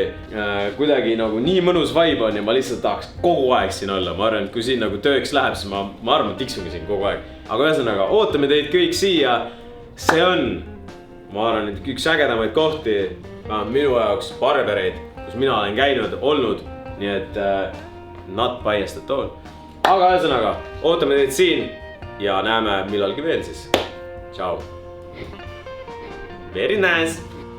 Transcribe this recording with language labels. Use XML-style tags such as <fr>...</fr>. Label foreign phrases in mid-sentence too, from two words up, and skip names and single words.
<et>Kuidagi nagu nii mõnus vibe on ja ma lihtsalt tahaks kogu aeg siin olla. Ma arvan, et kui siin nagu tööks läheb, siis ma arvan, et tiksungi siin kogu aeg. Aga ühesõnaga, ootame teid kõik siia. See on, ma arvan, et üks ägedamaid kohti minu jaoks barbereid, kus mina olen käinud, olnud. Nii et</et> <en>not biased at all.</en> <et>Aga ühesõnaga, ootame teid siin ja näeme millalgi veel siis.</et> <en>Ciao. Very nice.</en>